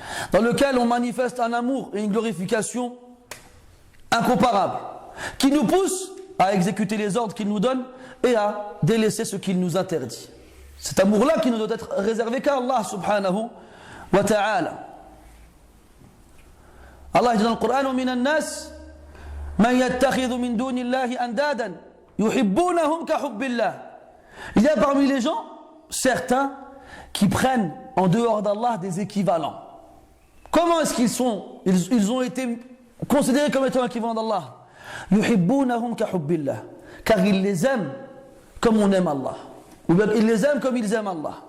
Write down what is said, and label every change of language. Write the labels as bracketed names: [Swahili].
[French] Dans lequel on manifeste un amour et une glorification incomparables, qui nous pousse à exécuter les ordres qu'il nous donne et à délaisser ce qu'il nous interdit. Cet amour-là qui ne doit être réservé qu'à Allah subhanahu wa ta'ala. Allah dit dans le Coran, [Arabic] وَمِنَ النَّاسِ مَنْ يَتَّخِذُ مِنْ دُونِ اللَّهِ أَنْدَادًا يُحِبُّونَهُمْ كَحُبِّ اللَّهِ. [French] Il y a parmi les gens certains qui prennent en dehors d'Allah des équivalents. Comment est-ce ils ont été considérés comme étant équivalents d'Allah? [Arabic] يُحِبُّونَهُمْ كَحُبِّ اللَّهِ. [French] Car ils les aiment comme on aime Allah. Ou bien ils les aiment comme ils aiment Allah.